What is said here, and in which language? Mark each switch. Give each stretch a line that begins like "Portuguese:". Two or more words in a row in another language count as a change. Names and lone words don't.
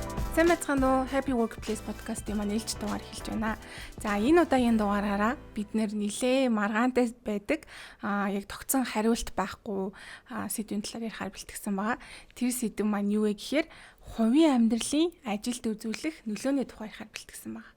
Mongolian: Сайн байцгаана уу? Happy Workplace podcast-ийн маань ээлж дугаар эхэлж байна. За энэ удаагийн дугаараараа бид нэлээ маргаантай байдаг яг тогтсон хариулт байхгүй сэдвийн талаар ярихаар бэлтгэсэн байгаа. Тэр сэдв маань юу вэ гэхээр хувийн амьдралын ажилд үзүүлэх нөлөөний тухай ярихаар бэлтгэсэн байгаа.